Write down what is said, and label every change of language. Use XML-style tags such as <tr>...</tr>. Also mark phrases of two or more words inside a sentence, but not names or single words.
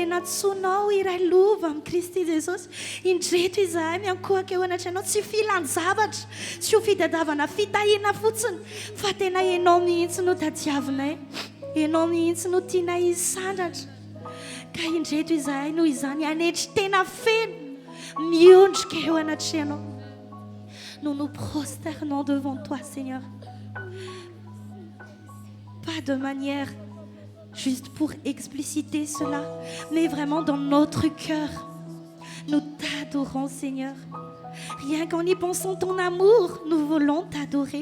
<mg>natsonao iray lova amin'ny Kristy Jesosy indreto izahay miankohaka eo anatry anao tsy filan-javatra tsy ho fitadiavana fitahiana fotsiny fa tena ianao mihitsy no tadiavinay ianao mihitsy no tianay hisandratra ka indreto izahay noho izany anetry tena feno miondrika eo anatry anao</mg> <fr>nous nous prosternons devant toi Seigneur pas de manière juste pour expliciter cela, mais vraiment dans notre cœur. Nous t'adorons, Seigneur. Rien qu'en y pensant ton amour, nous voulons t'adorer.</fr>